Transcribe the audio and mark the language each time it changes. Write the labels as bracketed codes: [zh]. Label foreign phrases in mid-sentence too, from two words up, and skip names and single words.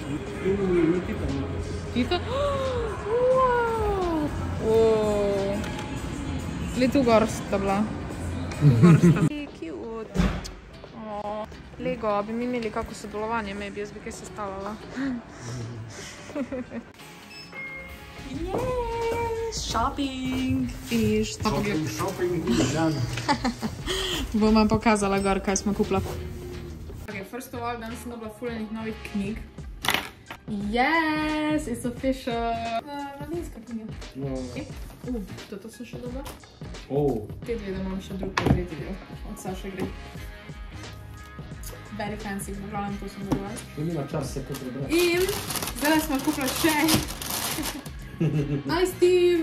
[sl] Tita? Le tu gor sta bila. Cute. Lego, bi mi imeli kako sodelovanje, maybe, jaz bi kaj sestavljala. [en] Yes, shopping, finish. Shopping, done. [sl] Bom vam pokazala gor, kaj smo kupila. [en] Okay, first of all, [sl] danes sem dobila ful enih novih knjig. [en] Yes, it's official. [sl] Mladinska knjiga. To sem še dobila. Te dve, da imam še drug tretji del. Od Saše gre. [en] Very fancy, [sl] glavnem to sem dobila. Še nima čas se to prebrati. In zdaj smo kupila še Nice Steve.